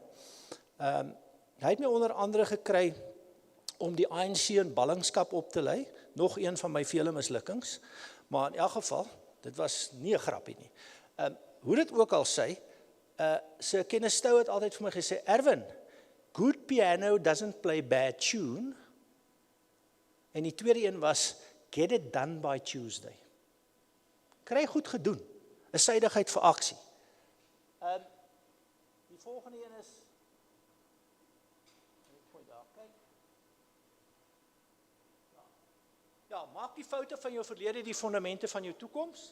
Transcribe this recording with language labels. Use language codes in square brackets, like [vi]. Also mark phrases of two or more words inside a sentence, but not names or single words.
[af] Hy het my onder andere gekry om die ANC in ballingskap op te lei, nog een van my vele mislukkings, maar in elk geval, dit was nie 'n grappie nie. Hoe dit ook al sê, Sir Kenneth Stowe het altyd vir my gesê, Erwin, [en] good piano doesn't play bad tune, [af] en die tweede een was, [en] get it done by Tuesday. [af] Kry goed gedoen, 'n suidigheid vir aksie. Die volgende een is, ja, maak die foute van jou verlede die fondamente van jou toekoms.